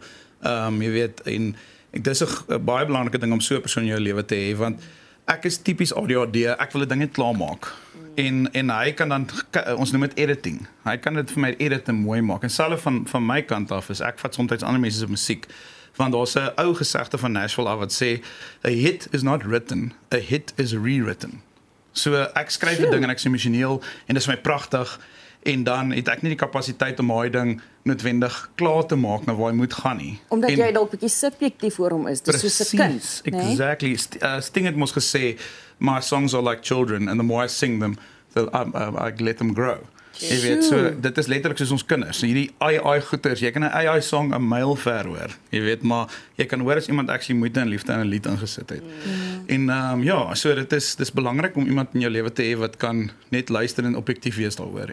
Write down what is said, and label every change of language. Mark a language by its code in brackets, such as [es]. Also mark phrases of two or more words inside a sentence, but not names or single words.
[af] Jy weet en dit is 'n baie belangrike ding om so 'n persoon in jou lewe te hê want ek is tipies ADHD, ek wil 'n ding net klaar maak. En hy kan dan ons noem dit editing. Hy kan dit vir my edit en mooi maak. En selfs van my kant af is ek vat soms ander mense se musiek want daar's 'n ou gesegde van Nashville af wat sê [en] a hit is not written, a hit is rewritten. [af] So ek skryf 'n ding en ek is emosioneel en dit is my pragtig en dan het ek nie die kapasiteit om daai ding noodwendig klaar te maak na waar hy moet gaan nie. Omdat jy dalk bietjie subjektief oor hom is, dis soos 'n kind, né? [en] Exactly. [af] Sting het mos gesê, [en] my songs are like children and the more I sing them, I let them grow. [af] Jy weet, so dit is letterlik soos ons kinders. So hierdie AI goeters, jy kan 'n AI song 'n myl ver hoor. Jy weet, maar jy kan hoor as iemand actually moeite en liefde in 'n lied ingesit het. En ja, so dis belangrik om iemand in jou lewe te hê wat kan net luister en objektief wees daaroor.